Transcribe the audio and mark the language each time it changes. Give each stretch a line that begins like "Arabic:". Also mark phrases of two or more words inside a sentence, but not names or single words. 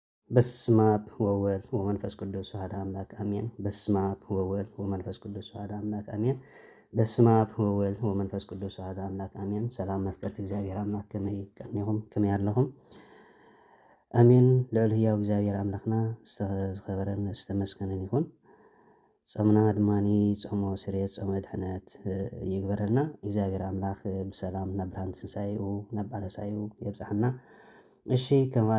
Geez: በስመ አብ ወወልድ ወመንፈስ ቅዱስ አሐዱ አምላክ አሜን። በስመ አብ ወወልድ ወመንፈስ ቅዱስ አሐዱ አምላክ አሜን። በስመ አብ ወወልድ ወመንፈስ ቅዱስ አሐዱ አምላክ አሜን። ሰላም
Tigrinya: መፍቀርት እግዚአብሔር አምላክ ከመይ ቀኒኹም ከመይ ኣለኹም አሜን። ልዑል ሕያው እግዚአብሔር አምላክና ዝተኸበረን ዝተመስገነን ይኹን። ጾምና ድማኒ ጾሞ ስርየት ጾመ ድሕነት ይግበረልና። እግዚአብሔር አምላክ ብሰላም ናብ ብርሃን ትንሣኤኡ ናብ ባለሳዩ የብፅሐና። እሺ ከማል